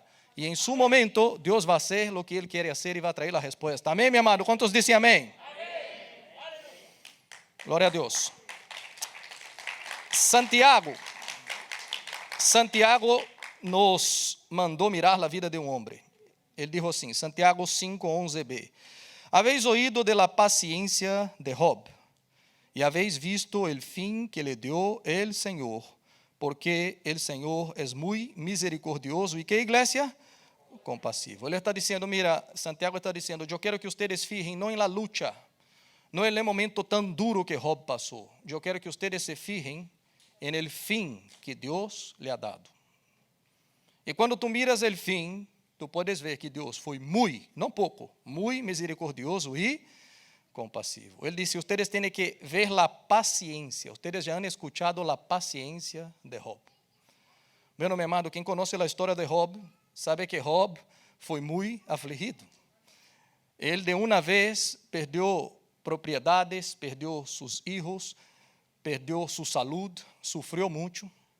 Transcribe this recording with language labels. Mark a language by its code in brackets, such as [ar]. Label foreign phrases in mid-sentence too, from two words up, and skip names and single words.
[pt] E em seu momento, Deus vai fazer o que Ele quer fazer e vai trazer a resposta. Amém, meu amado? Quantos dizem amém? Amém. Glória a Deus. Santiago nos mandou mirar a vida de um homem. Ele disse assim, Santiago 5:11b. [es] Habéis oído de la paciencia de Job, e habéis visto el fin que le dio el Señor, porque el Señor es muy misericordioso. ¿Y qué, iglesia? Compasivo. [pt] Ele está dizendo, mira, Santiago está dizendo, eu quero que [es] ustedes fijen [pt] não em [es] la lucha, [pt] não [es] en el momento tan duro [pt] que Job passou. Eu quero [es] que ustedes se fijen en el fin que Deus le ha dado. [pt] E quando [es] tu miras el fin, tu puedes ver [pt] que Deus foi muito, não pouco, muito misericordioso e compasivo. Ele disse, ustedes têm que ver a paciência. [es] Ustedes já han escuchado [pt] a paciência [es] de Job. [pt] Meu meu amado, quem conhece a história de Job, sabe que Job foi muito afligido. Ele de uma vez perdeu propriedades, perdeu seus filhos, perdeu sua saúde, sofreu muito.